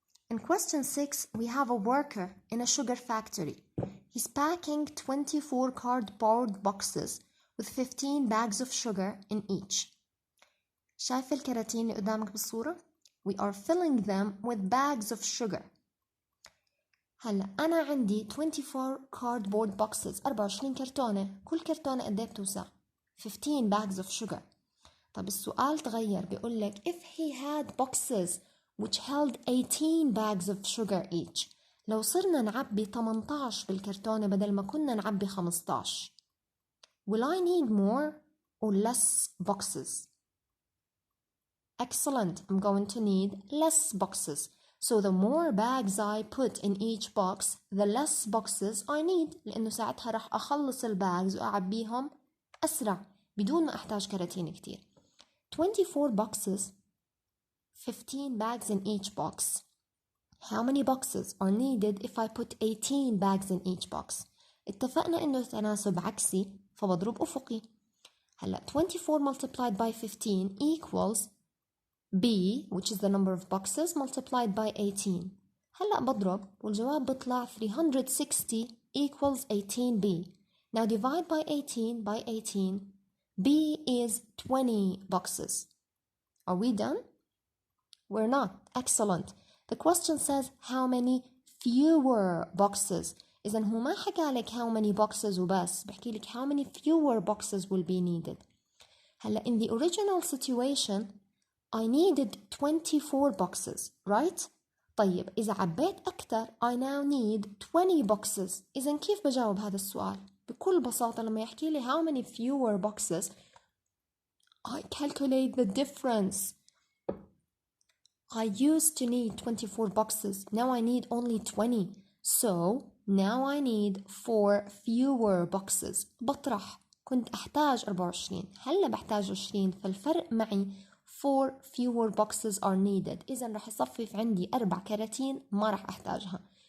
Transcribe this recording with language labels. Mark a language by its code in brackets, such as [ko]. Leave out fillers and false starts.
[en] In question 6, we have a worker in a sugar factory. He's packing 24 cardboard boxes with 15 bags of sugar in each. [ar] شايف الكراتين اللي قدامك بالصورة؟ [en] We are filling them with bags of sugar. [ar] هلا أنا عندي 24 [en] cardboard boxes, [ar] 24 كرتونة. كل كرتونة قد ايه بتوسع؟ 15 [en] bags of sugar. [ar] طب السؤال تغير, بيقول لك [en] if he had boxes which held 18 bags of sugar each. [ar] لو صرنا نعبي 18 بالكرتونة بدل ما كنا نعبي 15. [en] Will I need more or less boxes? Excellent. I'm going to need less boxes. So the more bags I put in each box, the less boxes I need. [ar] لأنه ساعتها رح أخلص الباجز وأعبيهم أسرع بدون ما أحتاج كراتين كتير. 24 boxes [en] 15 bags in each box. How many boxes are needed if I put 18 bags in each box? [ar] اتفقنا إنه تناسب عكسي فبضرب أفقي. هلا [en] 24 multiplied by 15 equals B, which is the number of boxes, multiplied by 18. [ar] هلا بضرب والجواب بيطلع 360 equals 18B. [en] Now divide by 18 by 18. B is 20 boxes. Are we done? We're not. Excellent. The question says how many fewer boxes. [ar] إذن هو ما حكى لك [en] how many boxes [ar] وبس، بحكي لك [en] how many fewer boxes will be needed. [ar] هلا [en] in the original situation I needed 24 boxes, right? [ar] طيب إذا عبيت أكتر [en] I now need 20 boxes. [ar] إذن كيف بجاوب هذا السؤال؟ بكل بساطة لما يحكي لي [en] how many fewer boxes I calculate the difference. I used to need 24 boxes. Now I need only 20. So now I need 4 fewer boxes. [ar] بطرح كنت أحتاج 24 هلا بحتاج 20 فالفرق معي [en] 4 fewer boxes are needed. [ar] إذا رح يصفف عندي 4 كراتين ما رح أحتاجها.